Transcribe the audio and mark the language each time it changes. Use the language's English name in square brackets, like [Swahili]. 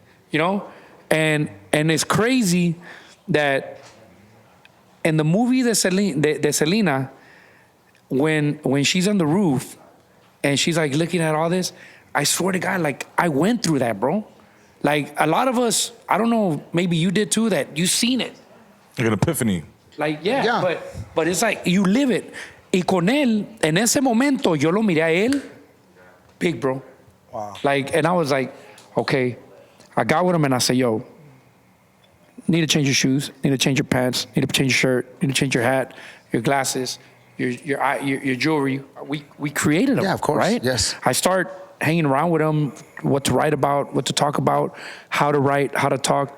[English] You know, and it's crazy that in the movie de Selena, when she's on the roof. And she's like looking at all this. I swear to God, like I went through that, bro. Like a lot of us, I don't know, maybe you did too, that you seen it. Like an epiphany. Like, yeah. But it's like you live it. [Spanish] Y con él, en ese momento, yo lo miré a él, [English] big, bro. Wow. Like, and I was like, okay. I got with him and I said, yo, need to change your shoes, need to change your pants, need to change your shirt, need to change your hat, your glasses, your jewelry. We created them. Yeah, of course. Right? Yes. I start hanging around with them, what to write about, what to talk about, how to write, how to talk.